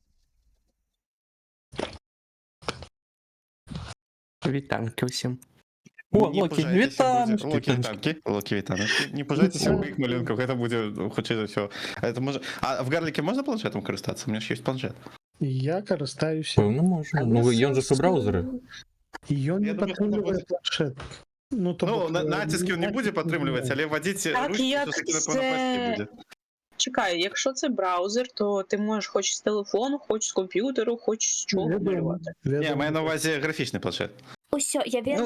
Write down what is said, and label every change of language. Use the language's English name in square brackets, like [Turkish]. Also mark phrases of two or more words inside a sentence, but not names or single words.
[Belarusian] Вітанки усім. О, [Ukrainian] Не Локі, пужайтеся, вітаночки. Локи, вітаночки. Не пужайтеся в моїх малюнках, это буде, хоча за все. Это може... А в Гарліке можна планшетом користатися? У мене ж є планшет. Я користаюся. Певно, можна. Ну, [Belarusian] ён же з браузера. І ён [Ukrainian] Я не думаю, що [Belarusian] падтрымлівае [Ukrainian] буде. планшет. Ну, то Ну, бок, натиск він не буде підтримуватися, але водити Так, ручки як все-таки, напевно, це- почти буде. Чекай, якщо це браузер, то ти можеш хоч з телефону, хоч з комп'ютеру, хоч з чого малювати. Ні, маю на увазі графічний планшет. Усьо, я вірю.